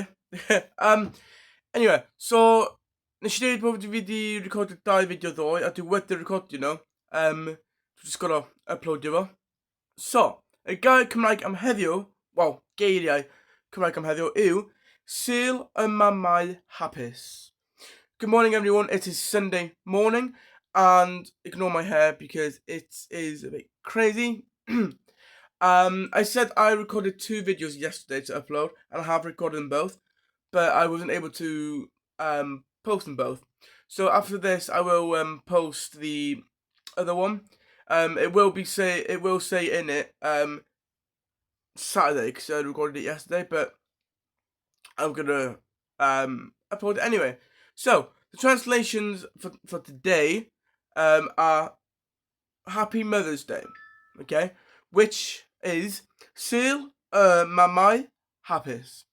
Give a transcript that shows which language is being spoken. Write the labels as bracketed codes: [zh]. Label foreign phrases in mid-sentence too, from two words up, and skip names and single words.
[en] Anyway, so, [cy] nes I dweud bod fi wedi recordio 2 fideo ddoe, a dwi wedi recordio nhw. Dwi [en] just gotta [cy] uploadio fo. So, y gair Cymraeg am heddiw, wel, geiriau Cymraeg am heddiw yw Sul y mamau hapus. [en] Good morning everyone, it is Sunday morning, and ignore my hair because it is a bit crazy. I said I recorded 2 videos yesterday to upload, and I have recorded them both, but I wasn't able to post them both. So after this, I will post the other one. It will say in it Saturday because I recorded it yesterday, but I'm gonna upload it anyway. So the translations for today are Happy Mother's Day, okay, which is [cy] Sul y mamau hapus.